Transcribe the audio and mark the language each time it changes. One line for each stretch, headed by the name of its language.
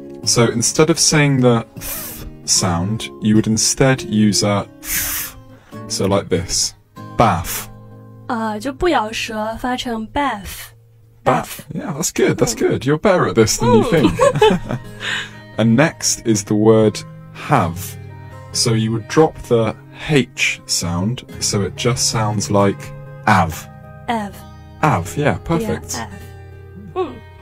English: So instead of saying the th sound, you would instead use a th. So like this, bath.
Chinese: 就不咬舌，发成 bath.
English: Bath. Yeah, that's good. That's good. You're better at this than you think. And next is the word have. So you would drop the H sound, so it just sounds like av. Av, yeah, perfect. Yeah, av.